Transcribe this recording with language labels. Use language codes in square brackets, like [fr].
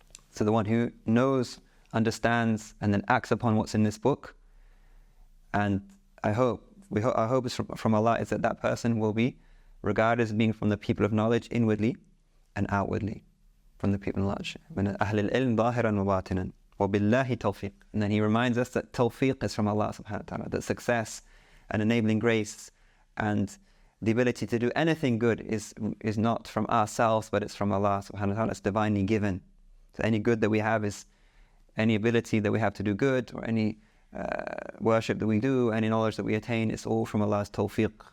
[en] So the one who knows, understands, and then acts upon what's in this book, and our hope is from Allah is that person will be regarded as being from the people of knowledge, inwardly and outwardly, from the people of knowledge. [ar] من أهل العلم ظاهرا وباطنا وبالله توفيق. [en] And then he reminds us that tawfiq is from Allah subhanahu wa ta'ala, that success and enabling grace and the ability to do anything good is not from ourselves, but it's from Allah subhanahu wa ta'ala. It's divinely given. So any good that we have is any ability that we have to do good, or any worship that we do, any knowledge that we attain, it's all from Allah's tawfiq.